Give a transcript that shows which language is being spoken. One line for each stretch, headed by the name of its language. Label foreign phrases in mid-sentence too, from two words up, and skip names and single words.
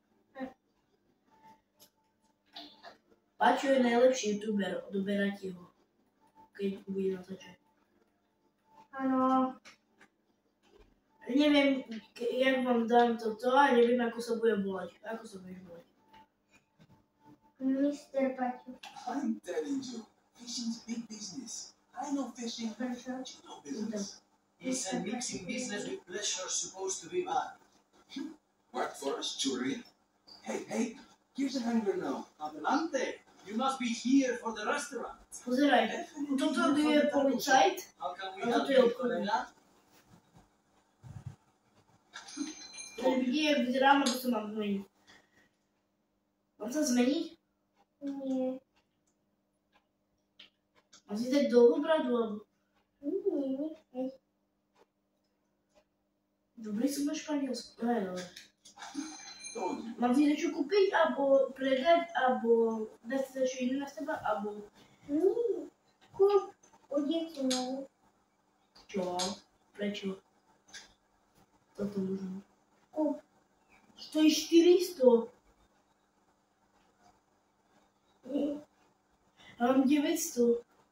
Slovak: Paťo je najlepší youtuber, odoberajte ho, keď bude natáčať. Áno. Neviem, jak vám dám toto a neviem, ako sa budem volať. Ako sa budem volať? Mr. Paťo.
English: I'm telling you, fishing's big business. I know fishing, but you know business. Isn't mixing business with pleasure supposed to be bad? Work for us, Julian. Hey, here's a hanger now. Adelante! You must be here for the restaurant.
Slovak: Pozeraj, toto je policajt.
English: How can we
Slovak: A
English: help
Slovak: toto je
English: you,
Slovak: obchodník. kolega? Ktorý vidí, jak vyzerám, alebo sa mám zmeniť. Mám sa zmeniť? Nie. Mám si dať dlhú bradu, alebo... Nie. Dobrý som na Španielsku. Hej, ale...
English: Told you.
Slovak: Mám si niečo kúpiť, alebo predať, alebo dať si niečo iné na seba, alebo... Nie. Kúp odjecnú. Čo? Prečo? Toto možno. Kúp. Stojí 400. A mám 900.